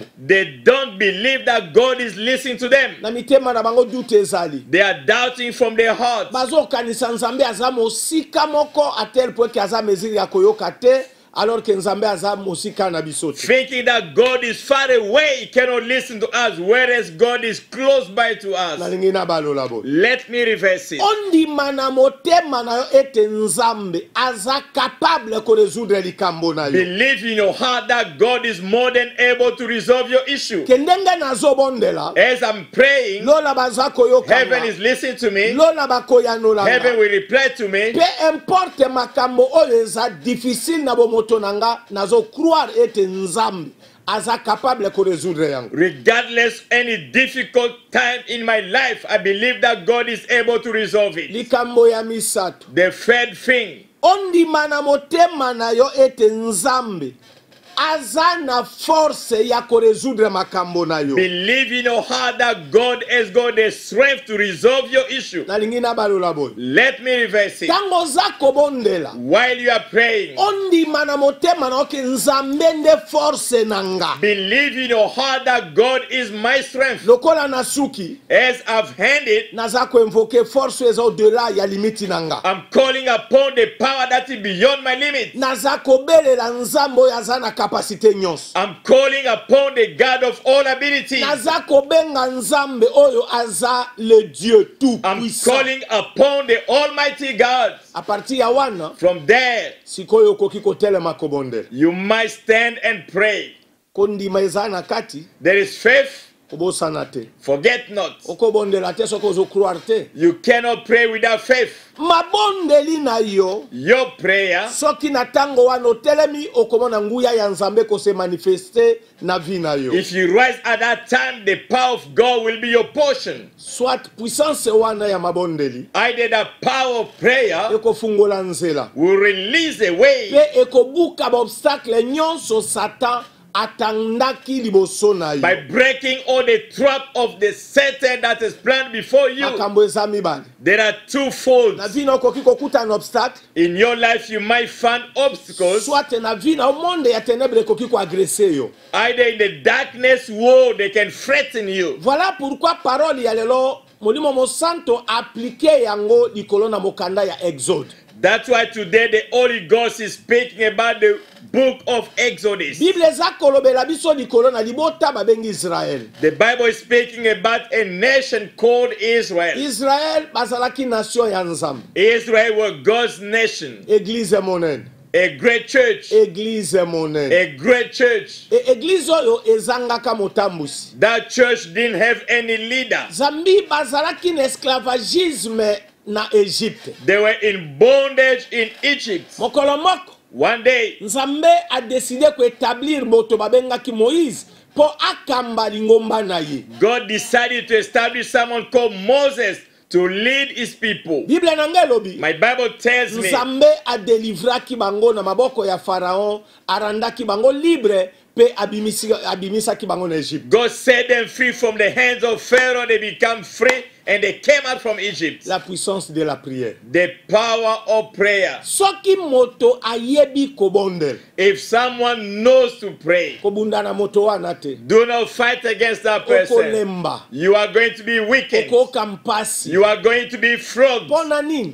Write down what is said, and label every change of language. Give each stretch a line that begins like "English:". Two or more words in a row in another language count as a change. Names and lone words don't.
English: They don't believe that God is listening to them.
Lingala: Na mitema na bango dute ezali.
English: They are doubting from their hearts.
Lingala: Bazokanisa nzambe aza mosika moko
French: a tel point
Lingala: ke aza mesure ya koyoka te.
French: alors que
Lingala: nzambe aza mosika na biso te.
English: Thinking that God is far away, he cannot listen to us, whereas God is close by to us.
Lingala: Nalingi na balola boye.
English: Let me reverse it.
Lingala: Ondima na motema na yo ete nzambe aza capable ko résoudre likambo na yo.
English: Believe in your heart that God is more than able to resolve your issue.
Lingala: Kendenge nazobondela,
English: As I'm praying,
Lingala: lola baza koyoka,
English: heaven is listening to me.
Lingala: lola bakoyanola,
English: Heaven will reply to me.
French: peu importe
Lingala: makambo oyo eza difficile na bomoto nanga, nazo croire ete nzambe aza capable ko résoudre yango.
English: Regardless any difficult time in my life, I believe that God is able to resolve it.
Lingala: Likambo ya misato,
English: The third thing,
Lingala: ondima na motema na yo ete nzambe aza na force ya ko résoudre makambo na yo.
English: believe in your heart that God has got the strength to resolve your issue.
Lingala: Nalingi na balola boye.
English: Let me reverse it.
Lingala: Tango za kobondela,
English: While you are praying,
Lingala: ondima na motema na oke nzambe nde force nanga.
English: believe in your heart that God is my strength.
Lingala: Lokola nasuki,
English: As I've handed,
Lingala: naza ko invoke force eza au-delà ya limiti nanga.
English: I'm calling upon the power that is beyond my limit.
Lingala: Naza kobelela nzambe oyo aza na kapasite nyonso.
English: I'm calling upon the God of all ability.
Lingala: Naza kobenga nzambe oyo aza
French: le Dieu tout
English: I'm
French: puissant.
English: calling upon the Almighty God.
French: A partir
Lingala: ya wana,
English: From there,
Lingala: sikoyo koki kotelema kobondela.
English: you might stand and pray.
Lingala: Kondima eza na kati,
English: There is faith.
Lingala: kobosana te.
English: Forget not.
Lingala: Okobondela te soko ozo croire te.
English: You cannot pray without faith.
Lingala: Mabondeli na yo,
English: Your prayer,
Lingala: soki na tango wana otelemi okomona nguya ya nzambe ko
French: se manifeste
Lingala: na vie na yo.
English: if you rise at that time, the power of God will be your portion.
French: Soit puissance
Lingala: wana ya mabondeli
English: Either the power of prayer
Lingala: ekofungola nzela
English: will release a way
Lingala: pe ekobuka ba obstacle nyonso Satan atandaki liboso na
English: by
Lingala: yo.
English: breaking all the trap of the Satan that is planned before you.
Lingala: Makambo eza mibale.
English: There are two folds.
Lingala: Na vie na okoki kokuta na obstacle,
English: In your life, you might find obstacles.
Lingala: soit na vie na monde ya ténèbres ekoki ko agresser yo.
English: Either in the darkness world, they can threaten you.
French: Voilà pourquoi
Lingala: parole ya lelo Molimo Mosanto appliqué yango likolo na mokanda ya Exode.
English: That's why today the Holy Ghost is speaking about the book of Exodus.
Lingala: Bible eza kolobela biso likolo na libota babengi Israel.
English: The Bible is speaking about a nation called Israel.
Lingala: Israel bazalaki nation ya nzambe.
English: Israel was God's nation.
Lingala: Église monene.
English: A great church.
Lingala: Église monene.
English: A great church.
Lingala: Église oyo ezangaka motambusi.
English: That church didn't have any leader.
Lingala: Zambi bazalaki na esclavagisme na Egypte.
English: They were in bondage in Egypt.
Lingala: Mokolo moko
English: One day,
Lingala: Nzambe a décidé ko établir moto babengaki Moïse po akamba lingomba na ye.
English: God decided to establish someone called Moses to lead his people.
Lingala: Bible nanga elobi.
English: My Bible tells me
Lingala: Nzambe a délivraki bango na maboko ya Pharaon, arandaki bango libre pe abimisaki bango na Egypte.
English: God set them free from the hands of Pharaoh. They become free and they came out from Egypt.
French: La puissance de la prière.
English: The power of prayer.
Lingala: Soki moto ayebi kobondel,
English: If someone knows to pray,
Lingala: kobunda na moto wana te.
English: do not fight against that person.
Lingala: Okolemba,
English: You are going to be wicked.
Lingala: okoka mpasi.
English: You are going to be flogged.
Lingala: Pona nini?